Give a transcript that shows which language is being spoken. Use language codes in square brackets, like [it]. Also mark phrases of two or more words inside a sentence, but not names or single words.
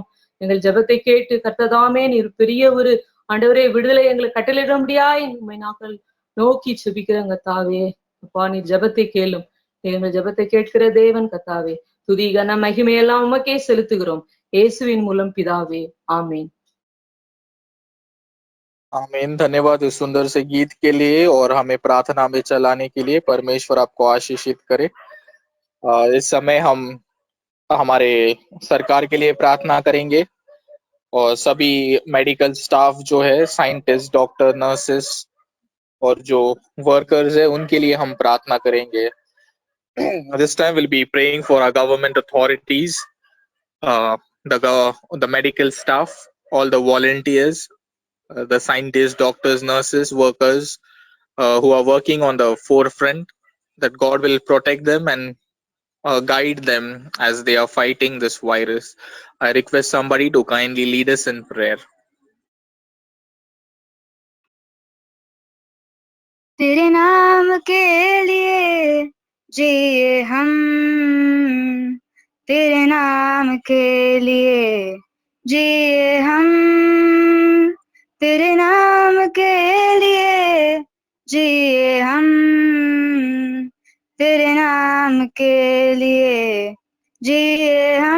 [ta] எங்கள் ஜெபத்தை கேட்டு கர்த்ததாமே நீர் பெரிய ஒரு ஆண்டவரே விடுதலை எங்களை கட்டளையிடும்படியாய் உம்மை நாங்கள் நோக்கி செபிக்கிறோம் கர்த்தாவே. அப்பா, நீர் ஜெபத்தை கேளும். எங்கள் ஜெபத்தை கேட்கிற தேவன் கர்த்தாவே. துதி கன மகிமையெல்லாம் உமக்கே செலுத்துகிறோம் இயேசுவின் மூலம் பிதாவே, ஆமீன். [hi] आमीन. धन्यवाद इस सुंदर से गीत के लिए और हमें प्रार्थना में चलाने के लिए. परमेश्वर आपको आशीषित करे. इस समय हम हमारे सरकार के लिए प्रार्थना करेंगे और सभी [en] medical staff [hi] जो है, साइंटिस्ट, डॉक्टर, नर्सेस और जो वर्कर्स है उनके लिए हम प्रार्थना करेंगे. [en] This time we'll be praying for our government authorities, the medical staff, all the volunteers, the scientists, doctors, nurses, workers who are working on the forefront, that God will protect them and guide them as they are fighting this virus. I request somebody to kindly lead us in prayer. [hi] तेरे नाम के लिए जिए हम, तेरे नाम के लिए जिए हम, तेरे नाम के लिए जिए हम, तेरे नाम के लिए जिए हम.